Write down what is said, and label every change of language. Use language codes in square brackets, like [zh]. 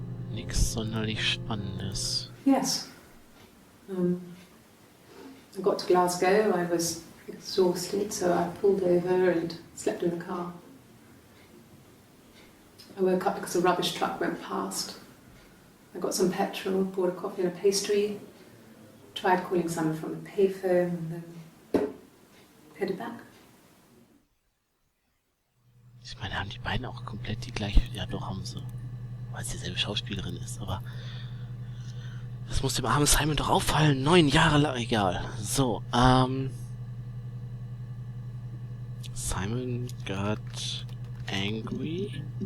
[de] Nichts sonderlich Spannendes. [en] Yes. I got to Glasgow. I was exhausted, so I pulled over and slept in the car. I woke up because a rubbish truck went past. I got some petrol, bought a coffee and a pastry, tried calling someone from the payphone, and then headed back. [de] Ich meine, haben die beiden auch komplett die gleiche... Ja, doch, haben sie. Weil es dieselbe Schauspielerin ist, aber... Das muss dem armen Simon doch auffallen. 9 Jahre lang... Egal. So, [en] Simon got angry.